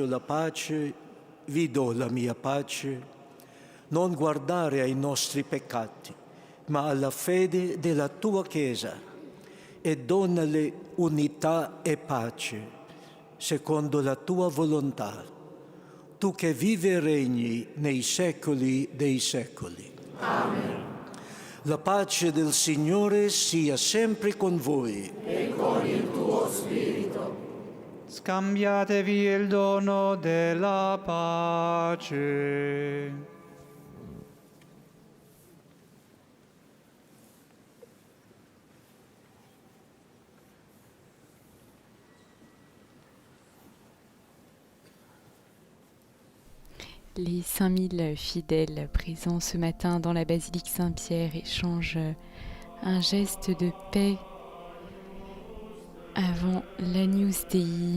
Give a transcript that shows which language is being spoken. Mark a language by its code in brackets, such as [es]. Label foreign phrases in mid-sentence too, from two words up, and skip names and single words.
[it] la pace, vi do la mia pace, non guardare ai nostri peccati, ma alla fede della Tua Chiesa, e donale unità e pace, secondo la Tua volontà, Tu che vivi e regni nei secoli dei secoli. Amen. La pace del Signore sia sempre con voi. E con il tuo spirito. Scambiatevi il dono della pace. [fr] Les 5000 fidèles présents ce matin dans la basilique Saint-Pierre échangent un geste de paix avant l'Agnus Dei.